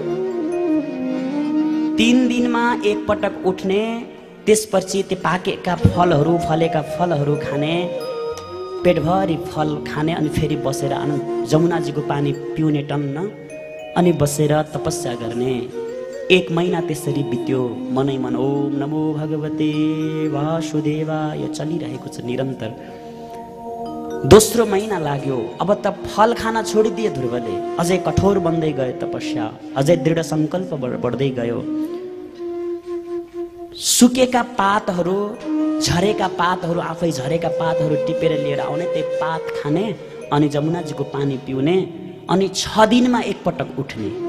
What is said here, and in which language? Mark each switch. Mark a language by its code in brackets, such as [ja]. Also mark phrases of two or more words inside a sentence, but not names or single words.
[ne] 3 दिनमा एक पटक उठ्ने, त्यसपछि त्यो पाकेका फलहरू, फलेका फलहरू खाने, पेटभरि फल खाने, अनि फेरि बसेर जमुनाजीको पानी पिउने टन्न, अनि बसेर तपस्या गर्ने। 1 महिना त्यसरी बित्यो। मनै मन [sa] ओम नमो भगवते वासुदेवाय [ne] चलिरहेको छ निरन्तर। दोस्रो महिना लाग्यो, अब त फल खान छोडिदिए ध्रुवले। अझै कठोर बन्दै गयो तपस्या, अझै दृढ सङ्कल्प बढ्दै गयो। सुकेका पातहरू, झरेका पातहरू, आफै झरेका पातहरू टिपेर लिएर आउने, त्यही पात खाने अनि जमुनाजीको पानी पिउने अनि 6 दिनमा एकपटक उठ्ने।